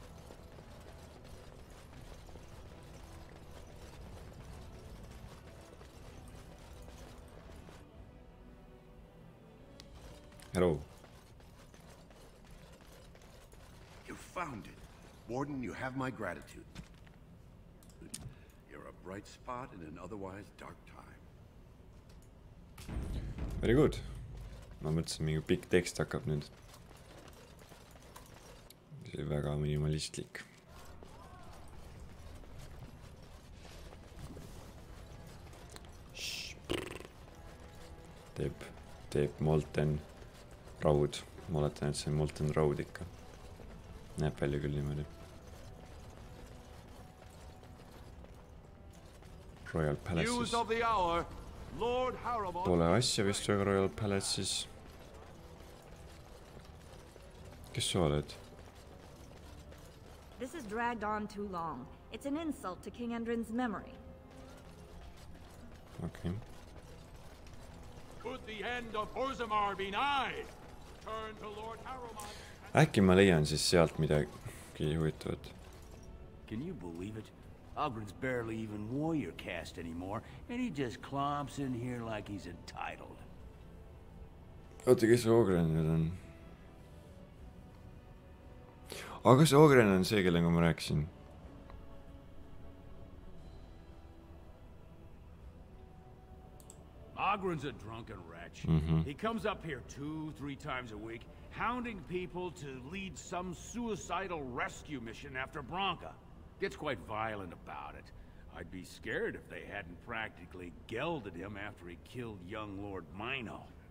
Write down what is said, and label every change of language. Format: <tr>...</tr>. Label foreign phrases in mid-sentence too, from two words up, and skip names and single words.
<en>Hello. You found it. Warden, you have my gratitude. You're a bright spot in an otherwise dark time. Very good.</en> <et>Ma mõtlesin, mingi pikk tekst hakkab nüüd. See oli väga minimalistlik. Teeb molten raud. Ma oletan, et see on molten raud ikka. Näeb välja küll niimoodi.</et> <en>Royal Palaces.</en> <et>Pole asja vist väga Royal Palaces. Kes sa oled?</et> <en>This has dragged on too long. It's an insult to King Endrin's memory. Okay. Could the end of Orzammari be nigh? Turn to Lord Harrowmont.</en> <et>Äkki ma leian siis sealt midagi huvitavat.</et> <en>Can you believe it? Ogren's barely even warrior caste anymore, and he just clomps in here like he's entitled.</en> <et>Oota, kes see Ogren nüüd on? Aga see Ogren on see, kellega ma rääkisin.</et> <en>Ogren's a drunken wretch. He comes up here 2-3 times a week, hounding people to lead some suicidal rescue mission after Branca. Gets quite violent about it. I'd be scared if they hadn't practically gelded him after he killed young Lord Mino.</en>